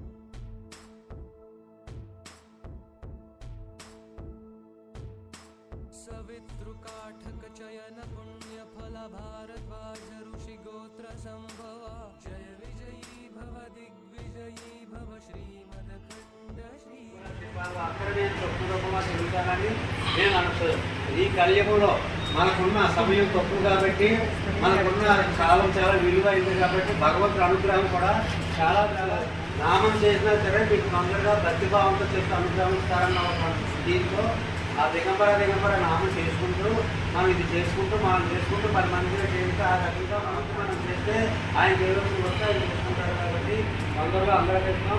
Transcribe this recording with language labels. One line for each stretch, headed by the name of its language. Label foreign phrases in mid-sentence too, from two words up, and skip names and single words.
Sanskrit: सवितृकाठक चयन पुण्य फल भारद्वाज ऋषि गोत्र संभवा जय विजयी भव दिग्विजयी भव श्रीमदखंड श्री
Telugu: ఈ కలియుగంలో మనకున్న సమయం తక్కువ కాబట్టి మనకున్న కాలం చాలా విలువైంది కాబట్టి భగవంతుడి అనుగ్రహం కూడా చాలా నామం చేసినా సరే మీకు తొందరగా భక్తిభావంతో చేసి అనుగ్రహిస్తారన్న ఒక దీంతో ఆ దిగంబర నామం చేసుకుంటూ మనం ఇది చేసుకుంటూ 10 మందిగా చేస్తే ఆ రకంగా మనం చేస్తే ఆయన దేవుడు వస్తే ఆయన చేసుకుంటారు కాబట్టి తొందరగా అందరూ చేస్తున్నాం.